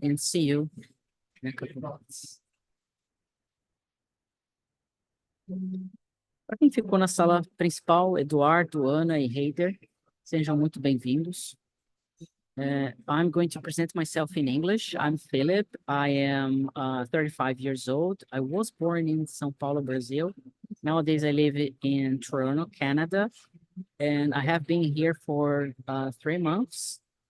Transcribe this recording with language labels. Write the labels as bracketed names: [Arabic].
[English] And see you in a couple of minutes. [Portuguese] Para quem ficou na sala principal, Eduardo, Ana e Heider, sejam muito bem-vindos. [English] I'm going to present myself in English. I'm Philip. I am 35 years old. I was born in São Paulo, Brazil. Nowadays, I live in Toronto, Canada, and I have been here for 3 months.